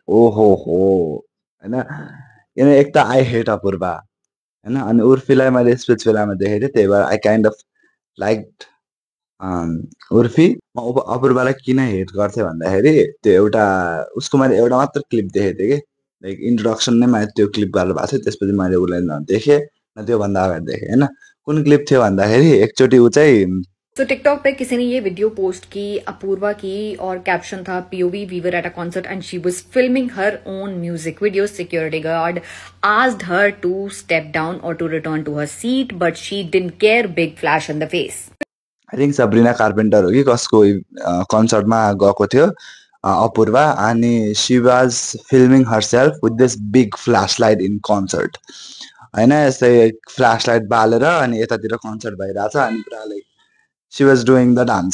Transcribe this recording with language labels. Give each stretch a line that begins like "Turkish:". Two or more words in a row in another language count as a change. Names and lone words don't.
Nepali: ओहो हो होइन, किन एक त
English: I hate
Nepali: अपूर्वा होइन, अनि उर्फीलाई मैले स्पिच बेलामा देखेको थिएँ, त्यही भएर
English: I kind of like
Nepali: उर्फी। म अपूर्वालाई किन हेट गर्थेँ भन्दाखेरि त्यो एउटा उसको मैले एउटा मात्र क्लिप देखेको थिएँ कि,
English: like introduction
Nepali: नै मैले त्यो क्लिप गरेर भएको थियो, त्यसपछि मैले उसलाई नदेखेँ न त्योभन्दा अगाडि देखेँ होइन। कुन क्लिप थियो भन्दाखेरि एकचोटि ऊ चाहिँ
Hindi: तो टिकटॉक पे किसी ने ये वीडियो पोस्ट की अपूर्वा की और कैप्शन था
English: POV we were at a concert and she was filming her own music video. security guard asked her to step down or to return to her seat, but she didn't care. Big flash in the face. I think
Nepali: सब्रिना कार्पेन्टर हो कि कसको कन्सर्टमा गएको थियो अपूर्वा, अनि
English: she was filming herself with this big flash light in concert
Nepali: होइन। यस्तै
English: flash light
Nepali: बालेर अनि यतातिर कन्सर्ट भइरहेछ अनि पुरा
English: like she was doing the dance.